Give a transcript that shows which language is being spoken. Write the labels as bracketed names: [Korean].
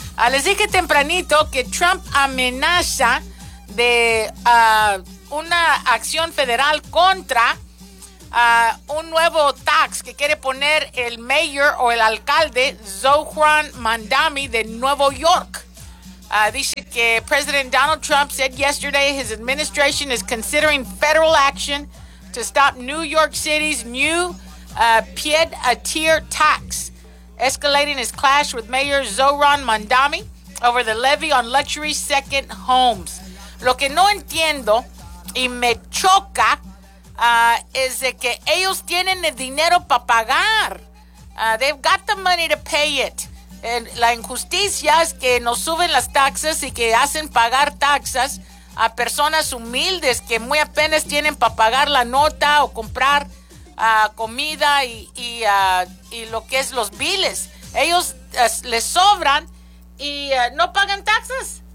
[Spanish] Les dije tempranito que Trump amenaza de una acción federal contra un nuevo tax que quiere poner el mayor o el alcalde Zohran Mamdani de Nueva York. Dice que [English] President Donald Trump said yesterday his administration is considering federal action to stop New York City's new pied-a-tier tax, escalating his clash with Mayor Zohran Mamdani over the levy on luxury second homes. [Spanish] Lo que no entiendo y me choca es de que ellos tienen el dinero para pagar. [English] They've got the money to pay it. [Spanish] La injusticia es que nos suben las taxas y que hacen pagar taxas a personas humildes que muy apenas tienen para pagar la nota o comprar comida y lo que es los biles. Ellos les sobran y no pagan taxes.